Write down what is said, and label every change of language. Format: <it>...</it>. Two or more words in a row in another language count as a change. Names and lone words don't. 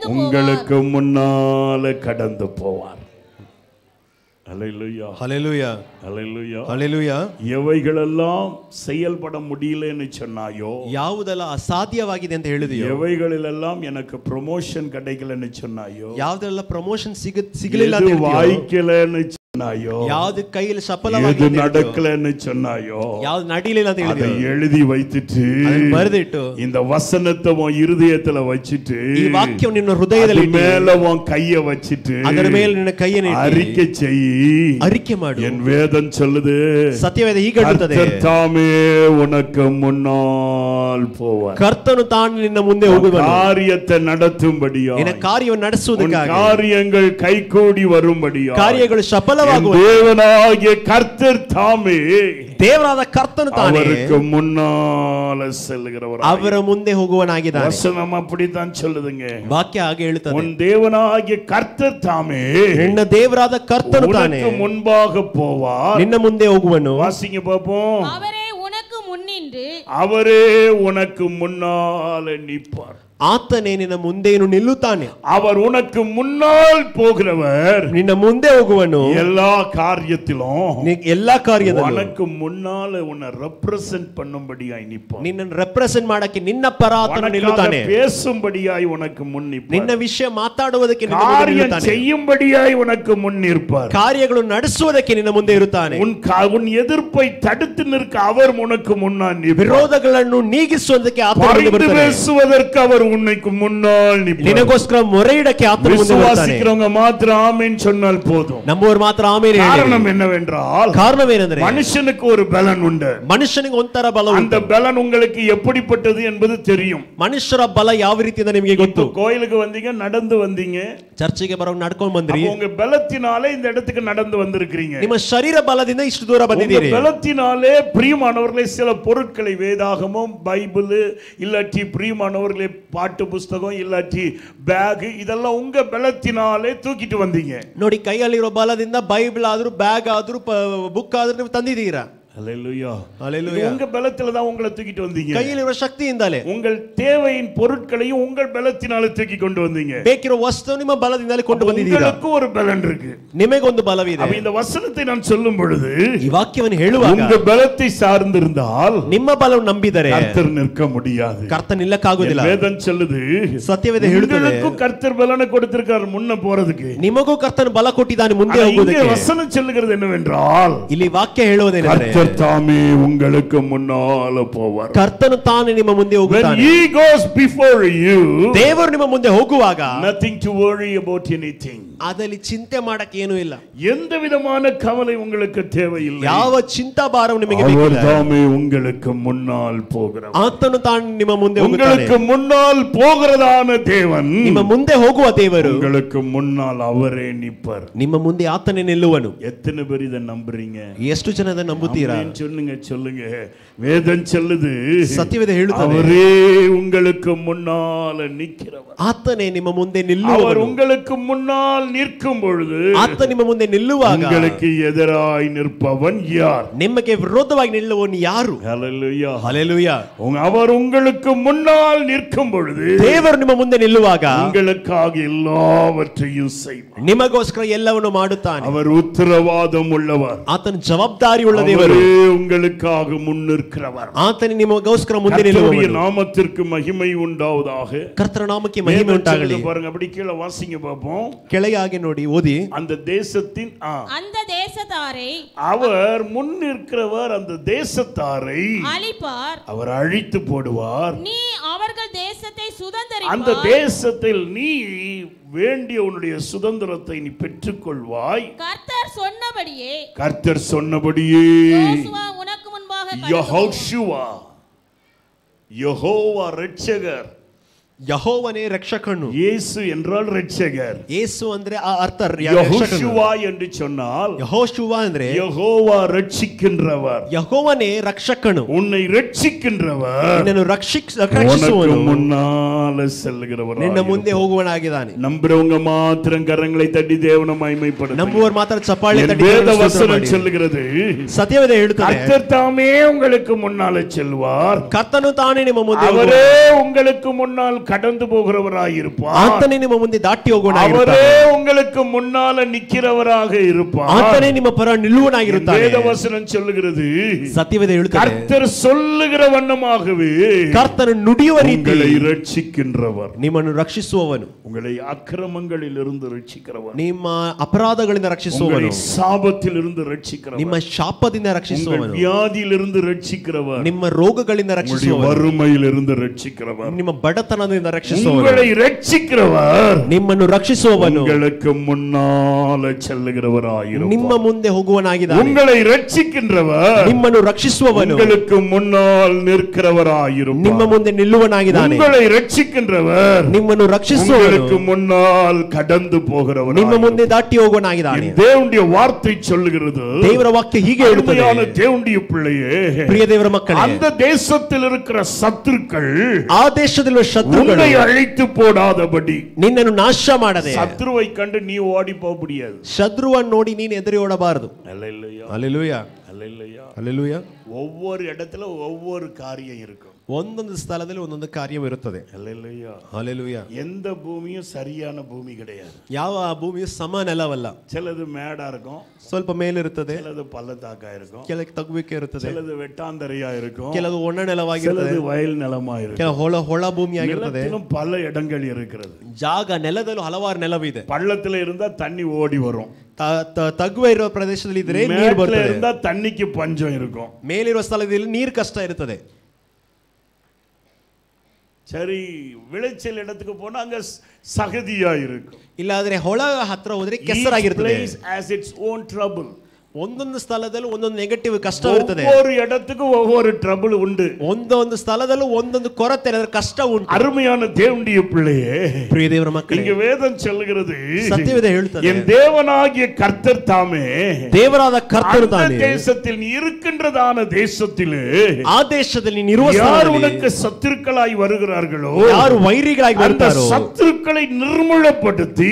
<ta>உங்களுக்கு முன்னால கடந்து போவார். ஹல்லேலூயா, ஹல்லேலூயா, ஹல்லேலூயா, ஹல்லேலூயா. எவைகளெல்லாம் செயல்பட முடியலன்னு சொன்னாயோ,</ta> <kn>ಯಾವುದೆಲ್ಲ ಅಸಾಧ್ಯವಾಗಿದೆ ಅಂತ ಹೇಳಿದೆಯೋ,</kn> <ta>எவைகளெல்லாம் எனக்கு ப்ரமோஷன் கிடைக்கலன்னு சொன்னாயோ,</ta> <kn>ಯಾವುದೆಲ್ಲ ಪ್ರಮೋಷನ್ ಸಿಗಲಿಲ್ಲ ಅಂತ</kn> <ta>வாய்க்கலன்னு</ta> <kn>ಯಾವುದು ಕೈಯಲ್ಲಿ ಸಫಲವಾಗಿ</kn> <ta>நடக்கலன்னு சொன்னாயோ,</ta> <kn>ಯಾವುದು ನಡೀಲಿಲ್ಲ ಅಂತ</kn> <ta>அதை எழுதி வைத்துட்டு</ta> <kn>ಬರೆದಿಟ್ಟು</kn> <ta>இந்த வசனத்தை உன் இருதயத்துல வச்சிட்டு</ta> <kn>ಈ ವಾಕ್ಯವನ್ನು ನಿನ್ನ ಹೃದಯದಲ್ಲಿ</kn> <ta>மேல உன் கையை வச்சிட்டு</ta> <kn>ಅದರ ಮೇಲೆ ನಿನ್ನ ಕೈಯನ್ನು ಇಟ್ಟು</kn> <ta>அறிக்கை செய்.</ta> <kn>ಅರಿಕೆ ಮಾಡು.</kn> <ta>என் வேதம் சொல்லுது,</ta> <kn>ಸತ್ಯವೇದ ಹೀಗೆ ಹೇಳುತ್ತದೆ,</kn> <ta>கர்த்தர் தாமே உனக்கு முன்னால் போவார்.</ta> <kn>ಕರ್ತನು ತಾನು ನಿನ್ನ ಮುಂದೆ ಹೋಗುವನು,</kn> <ta>காரியத்தை நடத்தும்படியா,</ta> <kn>ನಿನ್ನ ಕಾರ್ಯವನ್ನು ನಡೆಸುವುದಕ್ಕಾಗಿ,</kn> <ta>காரியங்கள் கைகூடி வரும்படியா,</ta> <kn>ಕಾರ್ಯಗಳು ಸಫಲವಾಗುವ</kn> <ta>தேவனாகிய கர்த்தர் தாமே,</ta> <kn>ದೇವರಾದ ಕರ್ತನು ತಾನೇ</kn> <ta>அவருக்கு முன்னால செல்லுகிறவர்,</ta> <kn>ಅವರ ಮುಂದೆ ಹೋಗುವನಾಗಿದ್ದಾನೆ.</kn> <ta>வசனம் அப்படித்தான் சொல்லுதுங்க.</ta> <kn>ವಾಕ್ಯ ಹಾಗೆ ಹೇಳುತ್ತದೆ,</kn> <ta>உன் தேவனாகிய கர்த்தர் தாமே</ta> <kn>ನಿನ್ನ ದೇವರಾದ ಕರ್ತನು ತಾನೇ</kn> <ta>உனக்கு முன்பாக போவார்.</ta> <kn>ನಿನ್ನ ಮುಂದೆ ಹೋಗುವನು.</kn> <ta>வாசிங்க பாப்போம். அவரே உனக்கு முன்னின்று, அவரே உனக்கு முன்னால நிற்பார்.</ta> <kn>ಆತನೇ ನಿನ್ನ ಮುಂದೆನು ನಿಲ್ಲುತ್ತಾನೆ.</kn> <ta>அவர் உனக்கு முன்னால் போகிறவர்,</ta> <kn>ನಿನ್ನ ಮುಂದೆ ಹೋಗುವನು.</kn> <ta>எல்லா காரியத்திலும்</ta> <kn>ಎಲ್ಲಾ ಕಾರ್ಯದಲ್ಲೂ</kn> <ta>உனக்கு முன்னால உன்னை ரெப்ரசன்ட் பண்ணும்படியாய் நிற்பார்.</ta> <kn>ನಿನ್ನನ್ನು ರೆಪ್ರೆಸೆಂಟ್ ಮಾಡಕ್ಕೆ ನಿನ್ನ ಪರ ಆತನು ನಿಲ್ಲುತ್ತಾನೆ.</kn> <ta>பேசும்படியாய் உனக்கு முன் நிற்பார்.</ta> <kn>ನಿನ್ನ ವಿಷಯ ಮಾತಾಡುವುದಕ್ಕೆ ನಿನ್ನ ಮುಂದೆ</kn> <ta>காரியம்</ta> <kn>ನಿಲ್ಲುತ್ತಾನೆ.</kn> <ta>செய்யும்படியாய் உனக்கு முன் நிற்பார்.</ta> <kn>ಕಾರ್ಯಗಳು ನಡೆಸುವುದಕ್ಕೆ ನಿನ್ನ ಮುಂದೆ ಇರುತ್ತಾನೆ.</kn> <ta>உன் எதிர்ப்பை தடுத்து நிற்க அவர் உனக்கு முன்னால் நிற்பார்.</ta> <kn>ವಿರೋಧಗಳನ್ನು ನೀಗಿಸುವುದಕ್ಕೆ ಆತನು ಮುಂದೆ ಬರ್ತಾನೆ.</kn> <ta>பேசுவதற்கு அவர் உன்னைக்கு முன்னால் நிற்பார்.</ta> <kn>ನಿನಗೋಸ್ಕರ ಮೊರೆ ಇಡಕ್ಕೆ ಆತನು ಮುಂದೆ ಬರ್ತಾನೆ.</kn> <ta>விசுவாசிக்கிறவங்க மாத்திரம் ஆமென் சொன்னால் போதும்.</ta> <kn>ನಮ್ಮವರು ಮಾತ್ರ ಆಮೇಲೆ ಹೇಳಿ.</kn> <ta>காரணம் என்னவென்றால்,</ta> <kn>ಕಾರಣವೇನೆಂದರೆ</kn> <ta>மனுஷனுக்கு ஒரு பலன் உண்டு.</ta> <kn>ಮನುಷ್ಯನಿಗೆ ಒಂಥರ ಬಲ ಉಂಟು.</kn> <ta>அந்த பலன் உங்களுக்கு எப்படிப்பட்டது என்பது தெரியும்.</ta> <kn>ಮನುಷ್ಯರ ಬಲ ಯಾವ ರೀತಿ ಅಂತ ನಿಮಗೆ ಗೊತ್ತು.</kn> <ta>கோயிலுக்கு வந்தீங்க, நடந்து வந்தீங்க,</ta> <kn>ಚರ್ಚಿಗೆ ಬರೋದು ನಡ್ಕೊಂಡು ಬಂದ್ರಿ.</kn> <ta>உங்க பலத்தினாலே இந்த இடத்துக்கு நடந்து வந்திருக்கிறீங்க.</ta> <kn>ನಿಮ್ಮ ಶರೀರ ಬಲದಿಂದ ಇಷ್ಟು ದೂರ ಬಂದಿದ್ದೀರಿ.</kn> <ta>பலத்தினாலே பிரியமானவர்களே சில பொருட்களை, வேதாகமம், பைபிள், இல்லாட்டி பிரியமானவர்களே பாட்டு புஸ்தகம், இல்லாட்டி பேக், இதெல்லாம் உங்க பலத்தினாலே தூக்கிட்டு வந்தீங்க.</ta> <kn>ನೋಡಿ, ಕೈಯಲ್ಲಿರೋ ಬಲದಿಂದ ಬೈಬಲ್ ಆದ್ರೂ ಬ್ಯಾಗ್ ಆದ್ರೂ ಬುಕ್ ಆದ್ರೂ ನೀವು ತಂದಿದ್ದೀರಾ.</kn> <ta>அல்லேலூயா, அல்லேலூயா. உங்க பலத்துல தான் உங்களை தூக்கிட்டு வந்தீங்க.</ta> <kn>ಕೈಯಲ್ಲಿರೋ ಶಕ್ತಿಯಿಂದಲೇ</kn> <ta>உங்கள் தேவையின் பொருட்களையும் உங்கள் பலத்தினால தூக்கி கொண்டு வந்தீங்க.</ta> <kn>ಬೇಕಿರೋ ವಸ್ತು ನಿಮ್ಮ ಬಲದಿಂದಲೇ ಕೊಂಡು ಬಂದಿದ್ದೀರಾ.</kn> <ta>உங்களுக்கு ஒரு பலன் இருக்கு,</ta> <kn>ನಿಮಗೊಂದು ಬಲವಿದೆ.</kn> <ta>அப்ப இந்த வசனத்தை நான் சொல்லும் பொழுது,</ta> <kn>ಈ ವಾಕ್ಯವನ್ನು ಹೇಳುವಾಗ</kn> <ta>உங்க பலத்தை சார்ந்திருந்தால்</ta> <kn>ನಿಮ್ಮ ಬಲವನ್ನು ನಂಬಿದರೆ</kn> <ta>கர்த்தர் நிற்க முடியாது.</ta> <kn>ಕರ್ತನ ನಿಲ್ಲಕ್ಕಾಗುವುದಿಲ್ಲ.</kn> <ta>வேதம் சொல்லுது,</ta> <kn>ಸತ್ಯವೇದ ಹೇಳುತ್ತದೆ,</kn> <ta>உங்களுக்கு கர்த்தர் பலனை கொடுத்திருக்கார் முன்ன போறதுக்கு.</ta> <kn>ನಿಮಗೂ ಕರ್ತನ ಬಲ ಕೊಟ್ಟಿದ್ದಾನೆ ಮುಂದೆ ಹೋಗುವುದಕ್ಕೆ.</kn> <ta>இங்கே வசனம் சொல்லுகிறது என்னவென்றால்,</ta> <kn>ಇಲ್ಲಿ ವಾಕ್ಯ ಹೇಳುವುದೇನೆಂದರೆ,</kn> <ta>கர்த்தர் தாமே உங்களுக்கு முன்னால போவார்.</ta> <kn>ಕರ್ತನು ತಾನೇ ನಿಮ್ಮ ಮುಂದೆ</kn> <en>When</en> <kn>ಹೋಗುತ್ತಾನೆ.</kn> <en>he goes before you,</en> <kn>ದೇವರು ನಿಮ್ಮ ಮುಂದೆ ಹೋಗುವಾಗ</kn> <en>nothing to worry about anything.</en> <kn>ಅದರಲ್ಲಿ ಚಿಂತೆ ಮಾಡಕ್ಕೆ ಏನೂ ಇಲ್ಲ.</kn> <ta>எந்த விதமான கவலை உங்களுக்கு தேவையில்லை.</ta> <kn>ಯಾವ ಚಿಂತಾಭಾರವು ನಿಮಗೆ</kn> <ta>அவர்</ta> <kn>ಬೇಕಿಲ್ಲ.</kn> <ta>தாமே உங்களுக்கு முன்னால் போகிறார்.</ta> <kn>ಆತನು ತಾನು ನಿಮ್ಮ ಮುಂದೆ ಹೋಗುತ್ತಾನೆ.</kn> <ta>உங்களுக்கு முன்னால் போகிறதான தேவன்,</ta> <kn>ನಿಮ್ಮ ಮುಂದೆ ಹೋಗುವ ದೇವರು</kn> <ta>உங்களுக்கு முன்னால் அவரே நிற்பார்.</ta> <kn>ನಿಮ್ಮ ಮುಂದೆ ಆತನೇ ನಿಲ್ಲುವನು.</kn> <ta>எத்தனை பேர் இதை நம்புறீங்க?</ta> <kn>ಎಷ್ಟು ಜನ ಅದನ್ನು ನಂಬುತ್ತೀರಾ?</kn> <ta>ஆமென் சொல்லுங்க, சொல்லுங்க. வேதம் சொல்லுது,</ta> <kn>ಸತ್ಯವೇದ ಹೇಳುತ್ತದೆ,</kn> <ta>அவரே உங்களுக்கு முன்னால் நிற்கிறவர்.</ta> <kn>ಆತನೇ ನಿಮ್ಮ ಮುಂದೆ</kn> <ta>அவர்</ta> <kn>ನಿಲ್ಲುವನು.</kn> <ta>உங்களுக்கு முன்னால் நிற்கும் பொழுது</ta> <kn>ಆತ ನಿಮ್ಮ ಮುಂದೆ ನಿಲ್ಲುವಾಗ</kn> <ta>உங்களுக்கு எதிராய் நிற்பவன் யார்?</ta> <kn>ನಿಮಗೆ ವಿರೋಧವಾಗಿ ನಿಲ್ಲುವವನು ಯಾರು?</kn> <ta>ஹல்லேலூயா,</ta> <kn>ಹಲ್ಲೆಲೂಯಾ.</kn> <ta>அவர் உங்களுக்கு முன்னால் நிற்கும் பொழுது</ta> <kn>ದೇವರು ನಿಮ್ಮ ಮುಂದೆ ನಿಲ್ಲುವಾಗ</kn> <ta>உங்களுக்காக எல்லாவற்றையும் செய்வார்.</ta> <kn>ನಿಮಗೋಸ್ಕರ ಎಲ್ಲವನ್ನು ಮಾಡುತ್ತಾನೆ.</kn> <ta>அவர் உத்தரவாதம் உள்ளவர்.</ta> <kn>ಆತನ ಜವಾಬ್ದಾರಿ ಉಳ್ಳ ದೇವರು.</kn> <ta>அவரே உங்களுக்காக முன்னிற்கிறவர்.</ta> <kn>ಆತನೇ ನಿಮಗೋಸ್ಕರ ಮುಂದೆ</kn> <ta>கர்த்தருடைய</ta> <kn>ನಿಲ್ಲುವವನು.</kn> <ta>நாமத்திற்கு மகிமை உண்டாவதாக.</ta> <kn>ಕರ್ತನ ನಾಮಕ್ಕೆ ಮಹಿಮೆ ಉಂಟಾಗಲಿ.</kn> <ta>பாருங்க, அப்படி கீழே வாசிங்க பாப்போம்.</ta> <kn>ಕೆಳಗೆ ಹಾಗೆ ನೋಡಿ, ಓದಿ.</kn> <ta>அந்த தேசத்தின் அந்த தேசத்தாரை அவர் முன்னிற்கிறவர், அந்த தேசத்தாரை அழிப்பார், அவர் அழித்து போடுவார். நீ அவர்கள் தேசத்தை அந்த சுதந்தரிப்பாய், தேசத்தில் நீ வேண்டிய உன்னுடைய சுதந்திரத்தை நீ பெற்றுக்கொள்வாய். கர்த்தர் சொன்னபடியே, கர்த்தர் சொன்னபடியே யோசுவா உனக்கு முன்பாக யெகோவா, யெகோவா ரட்சகர்.</ta> <kn>ಯೆಹೋವನೇ ರಕ್ಷಕನು.</kn> <ta>இயேசு என்றால் ரட்சகர்.</ta> <kn>ಯೇಸು ಅಂದ್ರೆ ಆ ಅರ್ಥ</kn> <ta>யெகோவா என்று சொன்னால்</ta> <kn>ಯೆಹೋಶುವ ಅಂದ್ರೆ</kn> <ta>யெகோவா ரட்சிக்கின்றவர்.</ta> <kn>ಯೆಹೋವನೇ ರಕ್ಷಕನು.</kn> <ta>உன்னை ரட்சிக்கின்றவர்,</ta> <kn>ನಿನ್ನನ್ನು ರಕ್ಷಿಸುವವನು,</kn> <ta>உனக்கு முன்னால செல்லுகிறவர்,</ta> <kn>ನಿನ್ನ ಮುಂದೆ ಹೋಗುವವನಾಗಿದ್ದಾನೆ.</kn> <ta>நம்புறவங்க மாத்திரம் கரங்களை தட்டி தேவனை மகிமைப்படுத்துங்க.</ta> <kn>ನಂಬುವವರು ಮಾತ್ರ ಚಪ್ಪಾಳೆ ತಟ್ಟಿ</kn> <ta>வேத</ta> <kn>ದೇವರನ್ನು ಸ್ತೋತ್ರ</kn> <ta>வசனம்</ta> <kn>ಮಾಡಿ.</kn> <ta>சொல்லுகிறது,</ta> <kn>ಸತ್ಯವೇದ ಹೇಳುತ್ತದೆ,</kn> <ta>கர்த்தர் தாமே உங்களுக்கு முன்னால செல்வார்.</ta> <kn>ಕರ್ತನು ತಾನೇ ನಿಮ್ಮ ಮುಂದೆ</kn> <ta>அவரே உங்களுக்கு முன்னால் கடந்து போகிறவராய் இருப்பார்.</ta> <kn>ಆತನೇ ನಿಮ್ಮ ಮುಂದೆ ದಾಟಿ</kn> <ta>அவரே</ta> <kn>ಹೋಗುವವನಾಗಿರುತ್ತಾನೆ.</kn> <ta>உங்களுக்கு முன்னால நிக்கிறவராக இருப்பார்.</ta> <kn>ಆತನೇ ನಿಮ್ಮ ಪರ ನಿಲ್ಲುವನಾಗಿರುತ್ತಾನೆ.</kn> <ta>வேதவசனம் சொல்லுகிறது,</ta> <kn>ಸತ್ಯವೇದ ಹೇಳುತ್ತದೆ,</kn> <ta>கர்த்தர் சொல்லுகிற வண்ணமாகவே</ta> <kn>ಕರ್ತನು ನುಡಿಯುವ ರೀತಿ</kn> <ta>உங்களை ரட்சிக்கின்றவர்,</ta> <kn>ನಿಮ್ಮನ್ನು ರಕ್ಷಿಸುವವನು,</kn> <ta>உங்களை அக்கிரமங்களிலிருந்து ரட்சிக்கிறவர்,</ta> <kn>ನಿಮ್ಮ ಅಪರಾಧಗಳಿಂದ ರಕ್ಷಿಸುವವನು,</kn> <ta>சாபத்திலிருந்து ரட்சிக்கிறவர்,</ta> <kn>ನಿಮ್ಮ ಶಾಪದಿಂದ ರಕ್ಷಿಸುವವನು,</kn> <ta>வியாதியிலிருந்து ரட்சிக்கிறவர்,</ta> <kn>ನಿಮ್ಮ ರೋಗಗಳಿಂದ ರಕ್ಷಿಸುವವನು,</kn> <ta>வறுமையிலிருந்து ரட்சிக்கிறவர்,</ta> <kn>ನಿಮ್ಮ ಬಡತನದಿಂದ ರಕ್ಷಿಸುವವನು,</kn> <ta>உங்களை ரட்சிக்கிறவர்,</ta> <kn>ನಿಮ್ಮನ್ನು ರಕ್ಷಿಸುವವನು,</kn> <ta>உங்களுக்கு முன்னால செல்லுகிறவராயிருப்பார்,</ta> <kn>ನಿಮ್ಮ ಮುಂದೆ ಹೋಗುವನಾಗಿದ್ದಾನೆ,</kn> <ta>உங்களை ரட்சிக்கின்றவர்,</ta> <kn>ನಿಮ್ಮನ್ನು ರಕ್ಷಿಸುವವನು,</kn> <ta>உங்களுக்கு முன்னால் நிற்கிறவராயிருப்பார்,</ta> <kn>ನಿಮ್ಮ ಮುಂದೆ ನಿಲ್ಲುವನಾಗಿದ್ದಾನೆ,</kn> <ta>உங்களை ரட்சிக்கின்றவர்,</ta> <kn>ನಿಮ್ಮನ್ನು ರಕ್ಷಿಸುವವನು,</kn> <ta>உங்களுக்கு முன்னால் கடந்து போகிறவர்,</ta> <kn>ನಿಮ್ಮ ಮುಂದೆ ದಾಟಿ ಹೋಗುವನಾಗಿದ್ದಾನೆ.</kn> <ta>தேவனுடைய வார்த்தை சொல்லுகிறது,</ta> <kn>ದೇವರ ವಾಕ್ಯ ಹೀಗೆ ಹೇಳುತ್ತದೆ,</kn> <ta>தேவனுடைய பிள்ளையே,</ta> <kn>ಪ್ರಿಯ ದೇವರ ಮಕ್ಕಳೇ,</kn> <ta>அந்த தேசத்தில் இருக்கிற சத்துருக்கள்</ta> <kn>ಆ ದೇಶದಲ್ಲಿರುವ ಶತ್ರುಗಳು</kn> <ta>உன்னை அழித்து போடாதபடி,</ta> <kn>ನಿನ್ನನ್ನು ನಾಶ ಮಾಡದೆ,</kn> <ta>சத்ருவை கண்டு நீ ஓடி போக முடியாது.</ta> <kn>ಶತ್ರುವನ್ನು ನೋಡಿ ನೀನು ಎದುರಿ ಓಡಬಾರದು.</kn> <ta>அல்லேலூயா,</ta> <kn>ಹಲ್ಲೆಲೂಯಾ,</kn> <ta>அல்லேலூயா.</ta> <kn>ಹಲ್ಲೆಲೂಯಾ.</kn> <ta>ஒவ்வொரு இடத்துல ஒவ்வொரு காரியம் இருக்கும்.</ta> <kn>ಒಂದೊಂದು ಸ್ಥಳದಲ್ಲಿ ಒಂದೊಂದು ಕಾರ್ಯವಿರುತ್ತದೆ.</kn> <ta>அல்லேலூயா,</ta> <kn>ಹಲ್ಲೆಲೂಯಾ.</kn> <ta>எந்த பூமியும் சரியான பூமಿ கிடையாது.</ta> <kn>ಯಾವ ಭೂಮಿಯು ಸಮ ನೆಲವಲ್ಲ.</kn> <ta>சிலது மேடா இருக்கும்,</ta> <kn>ಸ್ವಲ್ಪ ಮೇಲಿರುತ್ತದೆ,</kn> <ta>சிலது பள்ளத்தாக்கா இருக்கும்,</ta> <kn>ಕೆಳಗೆ ತಗ್ಗುವಿಕೆ ಇರುತ್ತದೆ,</kn> <ta>சிலது வெட்டாந்தரையா இருக்கும்,</ta> <kn>ಕೆಲವು ಒಣ ನೆಲವಾಗಿರುತ್ತದೆ,</kn> <ta>சிலது வயல் நிலமா இருக்கும்.</ta> <kn>ಕೆಲವು ಹೊಳ ಭೂಮಿಯಾಗಿರುತ್ತದೆ.</kn> <ta>நிலத்திலும் பல இடங்கள் இருக்கிறது.</ta> <kn>ಜಾಗ ನೆಲದಲ್ಲೂ ಹಲವಾರು ನೆಲವಿದೆ.</kn> <ta>பள்ளத்துல இருந்தா தண்ணி ஓடி வரும்,</ta> <kn>ತಗ್ಗುವ ಇರುವ ಪ್ರದೇಶದಲ್ಲಿ ಇದ್ರೆ ನೀರು</kn> <ta>மேட்ல</ta> <kn>ಬರ್ತದೆ,</kn> <ta>இருந்தா தண்ணிக்கு பஞ்சம் இருக்கும்.</ta> <kn>ಮೇಲಿರುವ ಸ್ಥಳದಲ್ಲಿ ನೀರು ಕಷ್ಟ ಇರುತ್ತದೆ.</kn> <ta>சரி, விளைச்சல் இடத்துக்கு போனா அங்க சகதியா இருக்கும்.</ta> <kn>ಇಲ್ಲಾದ್ರೆ ಹೊಳ ಹತ್ರ ಹೋದ್ರೆ ಕೆಸರಾಗಿರ್ತದೆ.</kn> <en>Each place has its own trouble.</en> <kn>ಒಂದೊಂದು ಸ್ಥಳದಲ್ಲಿ ಒಂದೊಂದು ನೆಗೆಟಿವ್ ಕಷ್ಟ ಇರುತ್ತದೆ.</kn> <ta>ஒவ்வொரு இடத்துக்கும் ஒவ்வொரு ட்ரபிள் உண்டு.</ta> <kn>ಒಂದೊಂದು ಸ್ಥಳದಲ್ಲೂ ಒಂದೊಂದು ಕೊರತೆ ಅಂದ್ರೆ ಕಷ್ಟ ಉಂಟು.</kn> <ta>அருமையான தேவனுடைய பிள்ளையே,</ta> <kn>ಪ್ರಿಯ ದೇವರ ಮಕ್ಕಳೇ,</kn> <ta>இங்க வேதம் சொல்லுகிறது,</ta> <kn>ಸತ್ಯವೇದ ಹೇಳುತ್ತದೆ,</kn> <ta>என் தேவனாகிய கர்த்தர் தாமே</ta> <kn>ದೇವರಾದ ಕರ್ತನು ತಾನೇ</kn> <ta>தேசத்தில் நீ இருக்கின்றதான தேசத்திலே</ta> <kn>ಆ ದೇಶದಲ್ಲಿ ನೀನಿರುವ</kn> <ta>யார்</ta> <kn>ಸ್ಥಳದಲ್ಲಿ</kn> <ta>உனக்கு சத்துருக்களாய் வருகிறார்களோ,</ta> <kn>ಯಾರು ವೈರಿಗಳಾಗಿ</kn> <ta>அந்த</ta> <kn>ಬರ್ತಾರೋ</kn> <ta>சத்துருக்களை நிர்மூலப்படுத்தி</ta>